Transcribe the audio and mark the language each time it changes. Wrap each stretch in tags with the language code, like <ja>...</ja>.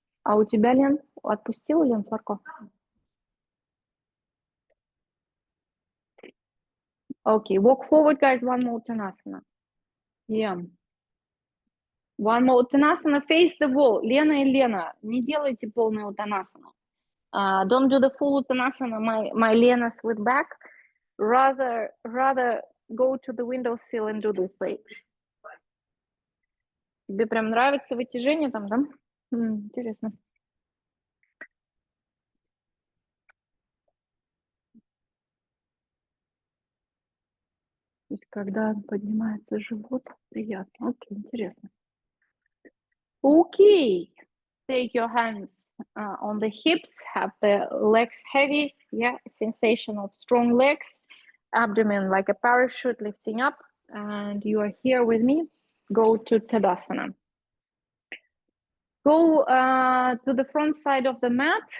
<ru>А у тебя, Лен, отпустила, Лен, Фарко?</ru> <en>Okay, walk forward, guys, one more Uttanasana. Yeah. One more Uttanasana, face the wall.</en> <ru>Лена и Лена, не делайте полный Uttanasana.</ru> <en>Don't do the full Uttanasana, my Lena's with back. Rather go to the windowsill and do this way.</en> <ru>Тебе прям нравится вытяжение там, да? Интересно. То есть, когда поднимается живот, приятно. Окей, интересно. Окей.</ru> <en>Take your hands on the hips, have the legs heavy, yeah, sensation of strong legs, abdomen like a parachute lifting up, and you are here with me. Go to Tadasana. Go to the front side of the mat.</en>